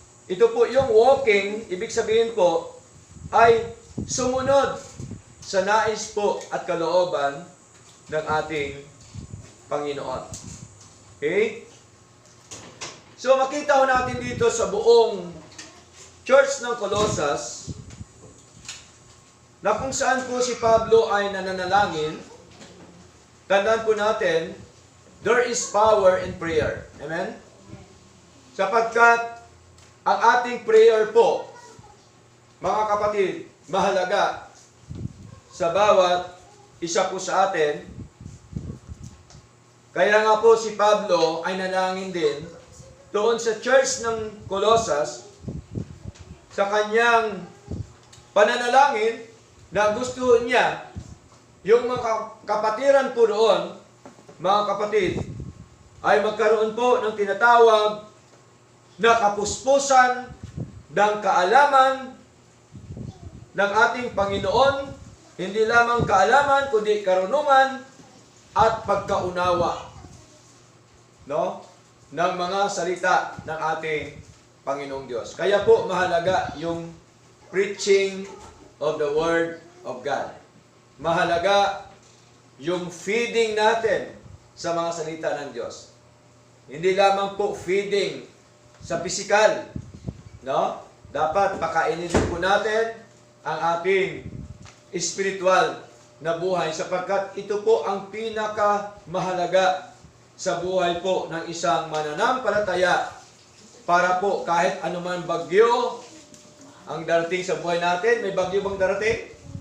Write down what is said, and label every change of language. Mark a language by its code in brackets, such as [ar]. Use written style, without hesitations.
[tl] Ito po yung walking, ibig sabihin po, ay sumunod sa nais po at kalooban ng ating Panginoon. Okay? So makita ho natin dito sa buong church ng Colossus na kung saan po si Pablo ay nananalangin. Tandaan po natin, [en] there is power in prayer. Amen? [tl] Sapagkat ang ating prayer po, mga kapatid, mahalaga sa bawat isa po sa atin. Kaya nga po si Pablo ay nanalangin din doon sa church ng Colossus sa kanyang pananalangin na gusto niya yung mga kapatiran po doon, mga kapatid, ay magkaroon po ng tinatawag na kapuspusan ng kaalaman ng ating Panginoon, hindi lamang kaalaman, kundi karunungan at pagkaunawa, no, ng mga salita ng ating Panginoong Diyos. Kaya po mahalaga yung [en] preaching of the Word of God. [tl] Mahalaga yung feeding natin sa mga salita ng Diyos. Hindi lamang po feeding sa pisikal, no? Dapat pakainin din po natin ang ating espiritual na buhay sapagkat ito po ang pinakamahalaga sa buhay po ng isang mananampalataya para po kahit anuman bagyo ang darating sa buhay natin. May bagyo bang darating?